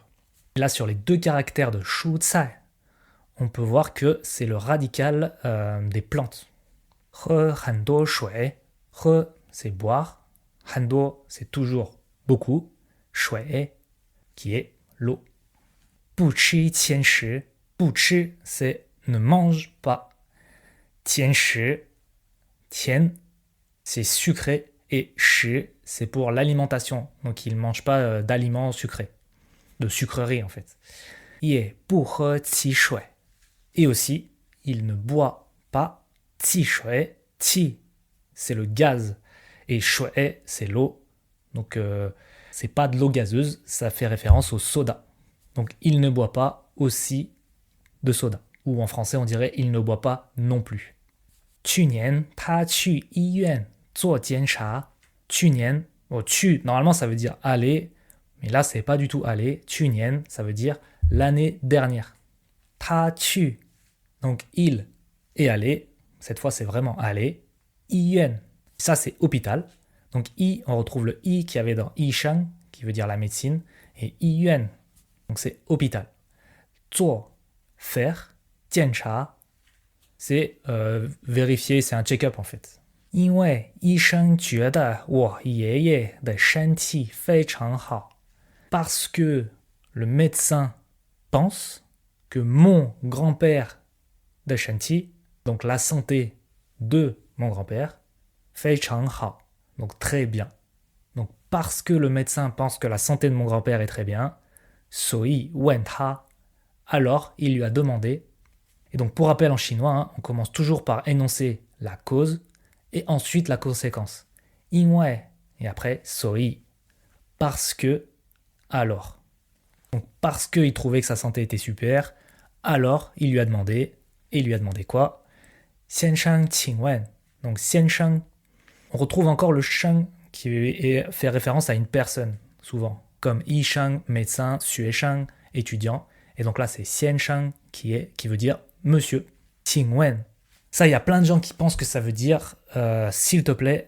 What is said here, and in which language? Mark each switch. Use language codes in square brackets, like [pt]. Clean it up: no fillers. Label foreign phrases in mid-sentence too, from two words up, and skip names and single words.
[fr] Et là, sur les deux caractères de 蔬菜, on peut voir que c'est le radical des plantes. [zh] 喝很多水, 喝 [fr] c'est boire, 很多 c'est toujours beaucoup, 水 qui est l'eau. [zh] 不吃甜食, 不吃 [fr] c'est ne mange pas. 甜食, 甜 c'est sucré et 食 c'est pour l'alimentation. Donc il ne mange pas d'aliments sucrés, de sucreries en fait. [zh] 也不喝汽水. [fr] Et aussi, il ne boit pas 汽水. 汽 c'est le gaz et 水 c'est l'eau. Donc c'est pas de l'eau gazeuse, ça fait référence au soda. Donc il ne boit pas aussi de soda. Ou en français on dirait il ne boit pas non plus. [zh] 去年他去医院做检查. 去年, bon, 去, [fr] normalement ça veut dire aller, mais là c'est pas du tout aller. 去年 ça veut dire l'année dernière. [zh] 他去, [fr] donc il et aller, cette fois c'est vraiment aller. [zh] 医院, [fr] ça c'est hôpital. Donc i, on retrouve le i qu'il y avait dans 医生 qui veut dire la médecine, et 医院, donc c'est hôpital. 做 faire, 检查 c'est vérifier, c'est un check-up en fait. [zh] 因为医生觉得我爷爷的身体非常好. [fr] Parce que le médecin pense que mon grand-père de Shanti, donc la santé de mon grand-père, [zh] 非常好, [fr] donc très bien. Donc parce que le médecin pense que la santé de mon grand-père est très bien, [zh] 所以问他, [fr] alors il lui a demandé. Et donc pour rappel en chinois, hein, on commence toujours par énoncer la cause et ensuite la conséquence. 因为 et après 所以, parce que, alors. Donc parce qu'il trouvait que sa santé était super, alors il lui a demandé, et il lui a demandé quoi? [zh] 先生请问. [fr] Donc 先生, on retrouve encore le sheng qui fait référence à une personne, souvent, comme yi sheng, médecin, xue sheng, étudiant. Et donc là, c'est xian sheng qui veut dire monsieur. [zh] 请问. [fr] Ça, il y a plein de gens qui pensent que ça veut dire s'il te plaît.